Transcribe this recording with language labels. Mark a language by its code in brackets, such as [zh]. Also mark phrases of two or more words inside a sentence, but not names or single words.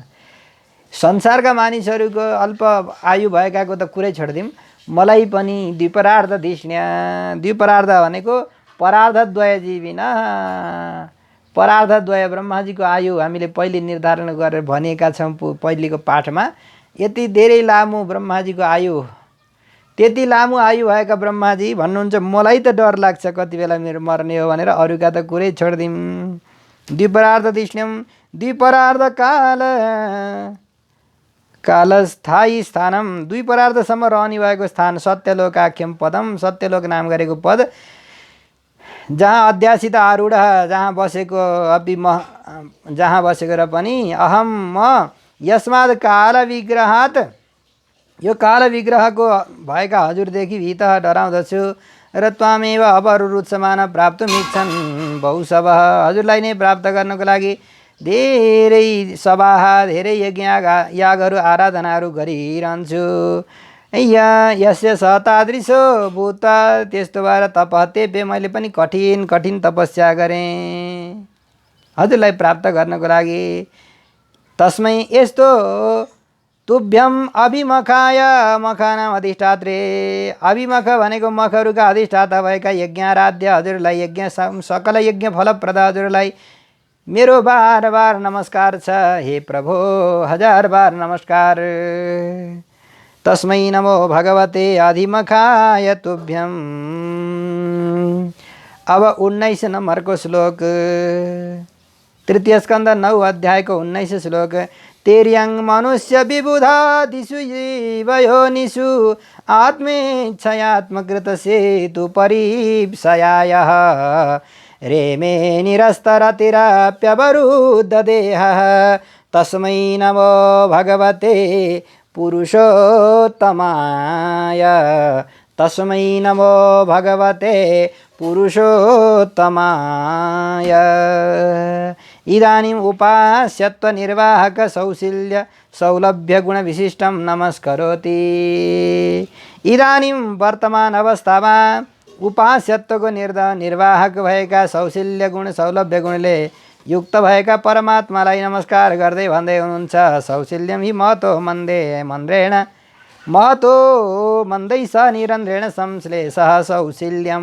[ne] संसारका मानिसहरूको अल्प आयु भएकाको त कुरै छोडिदिउँ, मलाई पनि [sa] द्विपरार्ध धिष्ण्या, [ne] द्विपरार्ध भनेको [sa] परार्धद्वय जीविन, [ne] परार्धद्वय ब्रह्माजीको आयु हामीले पहिले निर्धारण गरेर भनिएका छौँ पहिलेको पाठमा। यति धेरै लामो ब्रह्माजीको आयु, त्यति लामो आयु भएका ब्रह्माजी भन्नुहुन्छ मलाई त डर लाग्छ कति बेला मेरो मर्ने हो भनेर, अरूका त कुरै छोडिदिउँ। [sa] द्विपरार्ध धिष्ण्यम, द्विपरार्ध काल कालस्थायी स्थानम, [ne] दुई परार्धसम्म रहने भएको स्थान। [sa] सत्यलोकाख्यम पदम, [ne] सत्यलोक नाम गरेको पद जहाँ अध्यासित आरूढ, जहाँ बसेको जहाँ बसेको र पनि अहम म [sa] यस्माद् काल विग्रहात्, [ne] यो काल विग्रहको भएका हजुरदेखि भीत डराउँदछु र [sa] त्वामेव अपरुरुत्समान प्राप्तुमिच्छन् बहुशवः, [ne] हजुरलाई नै प्राप्त गर्नको लागि धेरै सभा, धेरै यज्ञ यागहरू आराधनाहरू गरिरहन्छु। [sa] यस्य सतादृशो भूत, [ne] त्यस्तो भएर तपहत्येभ्य, मैले पनि कठिन कठिन तपस्या गरेँ हजुरलाई प्राप्त गर्नको लागि। तस्मै यस्तो [sa] तुभ्यम अभिमखाय, मखा नाम अधिष्ठात्रे, [ne] अभिमख भनेको मखहरूका अधिष्ठाता भएका यज्ञाराध्य हजुरलाई, यज्ञ सकल यज्ञ फलप्रद हजुरलाई मेरो बार बार नमस्कार छ हे प्रभु, हजार बार नमस्कार। [sa] तस्मै नमो भगवते अधिमखाय तुभ्यम। [ne] अब 19 नम्बरको श्लोक, तृतीय स्कन्द 9 अध्यायको 19 श्लोक। [sa] तेर्यं मनुष्य विबुधा दिशु जीवयोनिषु आत्मेच्छयात्मकृत सेतु परीप्सयायः रेमे निरस्तरतिरप्यवरुद्ध देहः तस्मै नमो भगवते पुरुषोत्तमाय, तस्मै नमो भगवते पुरुषोत्तमाय। इदानीम् उपास्यत्व निर्वाहक सौशील्य सौलभ्य गुण विशिष्टं नमस्करोति। [ne] इदानीं वर्तमान अवस्थामा उपास्यत्वको निर्वाहक भएका सौशील्य गुण सौलभ्य गुणले युक्त भएका परमात्मालाई नमस्कार गर्दै भन्दै हुनुहुन्छ। [sa] सौशील्यम हि महतो मन्दे मन्द्रेण, महतो मन्दै स निरन्ध्रेण संश्लेषः सौशील्यम।